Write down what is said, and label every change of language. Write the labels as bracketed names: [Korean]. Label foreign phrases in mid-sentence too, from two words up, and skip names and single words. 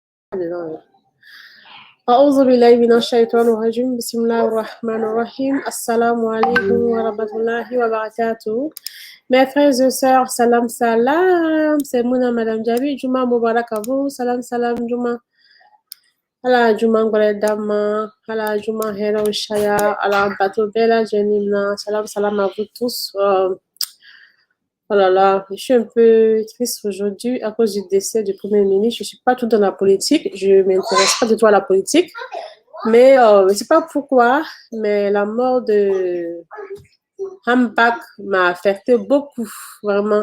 [Arabic] أعوذ بالله من الشيطان الرجيم بسم الله الرحمن الرحيم السلام عليكم ورحمة الله وبركاته. [French] Mes frères et sœurs, [Arabic] سلام سلام, [French] c'est Mouna Madame Jabi, [Arabic] جمعة مبارك [French] à vous, [Arabic] سلام سلام جمعة. [French] Ala Juma Ngwale Dama, ala Juma Hera Ushaya, ala Bato Bella Jenina, [Arabic] سلام سلام [French] à vous tous. Oh là là, je suis un peu triste aujourd'hui à cause du décès du Premier ministre. Je ne suis pas tout dans la politique, je ne m'intéresse pas du tout à la politique. Mais je ne sais pas pourquoi, mais la mort de Hambak m'a affecté beaucoup, vraiment.